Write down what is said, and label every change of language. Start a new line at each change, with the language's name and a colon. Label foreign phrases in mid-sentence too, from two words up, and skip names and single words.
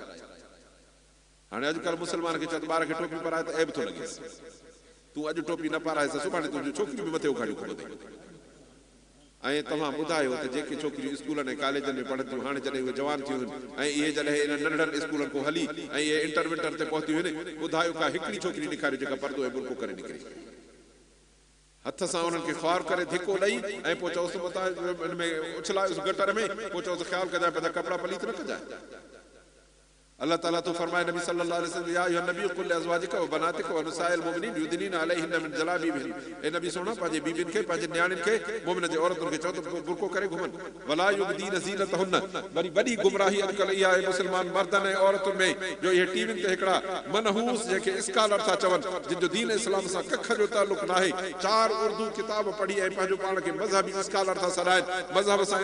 Sindhi: हाणे अॼुकल्ह मुस्लमान खे चवंदो ॿार खे टोपी पाराए त ऐब थो लॻेसि तूं अॼु टोपी न पाराएसि सुभाणे तुंहिंजी छोकिरियूं बि मथे उघाड़ियूं खणो ऐं तव्हां ॿुधायो त जेके छोकिरियूं स्कूलनि ऐं कॉलेजनि में पढ़नि थियूं हाणे जॾहिं उहे जवान थियूं आहिनि ऐं इहे जॾहिं इन्हनि नंढड़नि स्कूलनि खां हली ऐं इहे इंटर विंटर ते पहुतियूं आहिनि ॿुधायो का हिकिड़ी छोकिरी ॾेखारियो जेका पर्दो ऐं बुरको करे निकिरे हथ सां उन्हनि खे ख्वार करे धिको ॾेई ऐं पोइ चओसि मथां हिन में उछलायोसि गटर में पोइ चओसि ख़्यालु कजांइ पंहिंजा कपिड़ा पलीत न कजांइ अल्लाह ताला तो फरमाए नबी
Arabic: صلى الله عليه وسلم يا أيها النبي قل لأزواجك وبناتك ونساء المؤمنين يدنين عليهن من جلابيبهن
Sindhi: ए नबी सोना पंहिंजे बीबियुनि खे पंहिंजे न्याणियुनि खे मोमिन जे औरतुनि खे चओ त बुरको करे घुमनि
Arabic: ولا يبدين زينتهن
Sindhi: वरी वॾी गुमराही अॼुकल्ह इहा आहे मुस्लमान मर्दनि ऐं औरतुनि में जो इहे टीवियुनि ते हिकिड़ा मनहूस जेके स्कॉलर था चवनि जिन जो दीन इस्लाम सां कख जो तालुक नाहे 4 उर्दू किताब पढ़ी ऐं पंहिंजो पाण खे मज़हबी स्कॉलर था सॾाइनि मज़हब सां